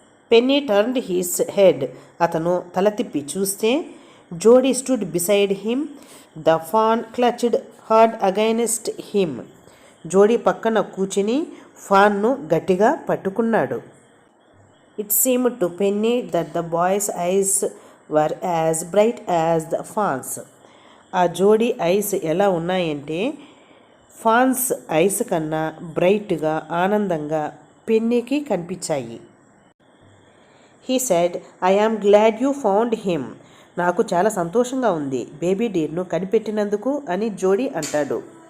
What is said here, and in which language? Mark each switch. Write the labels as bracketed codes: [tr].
[en] Penny turned his head. [te] అతను తల తిప్పి చూస్తే [en] Jodie stood beside him. The fawn clutched hard against him. [te] జోడీ పక్కన కూర్చుని ఫాన్ను గట్టిగా పట్టుకున్నాడు. [en] It seemed to Penny that the boy's eyes were as bright as the fawn's. [te] ఆ జోడీ ఐస్ ఎలా ఉన్నాయంటే ఫాన్స్ ఐస్ కన్నా బ్రైట్గా, ఆనందంగా పెన్నీకి కనిపించాయి. [en] He said, I am glad you found him. [te] నాకు చాలా సంతోషంగా ఉంది బేబీ డీర్ను కనిపెట్టినందుకు అని జోడీ అంటాడు.